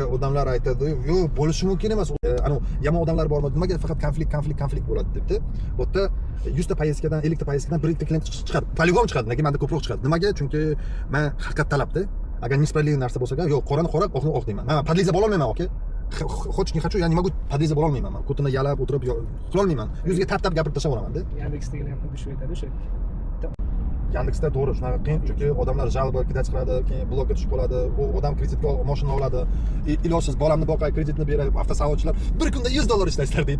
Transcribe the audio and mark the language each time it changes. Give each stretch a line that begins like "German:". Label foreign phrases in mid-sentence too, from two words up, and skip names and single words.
Uzbek: Odamlar aytadi, "Yo'q, bo'lishi mumkin emas. Ana yomon odamlar bormi? Nimaga faqat konflikt bo'ladi?" debdi. Bu yerda 100 ta poyezdkadan 50 ta poyezdkadan 1 ta klient chiqadi. Poligom chiqadi. Nega menda ko'proq chiqadi? Nimaga? Chunki men haqiqat talabda. Agar nisbatli narsa bo'lsa, yo'q, qorani qora, oqni oq deyman. Men podliza bo'la olmayman, oke?
Russian: Хочешь, не хочу, я не могу
Uzbek: podliza bo'la olmayman. Men kutini yalab o'tirib qila olmayman. Yuziga tap gapirib tashlayveraman-da. Yandexdagi ham xuddi shu aytadi, o'sha. Yandexda to'g'ri shunaqa qiyin, chunki odamlar jalba kidach qiladi, keyin blokka tushib qoladi. U odam kreditga mashina oladi. Ilojsiz bolamni boqay, kreditni beray, avtosavodchilar bir kunda $100 ishlaysizlar deydi.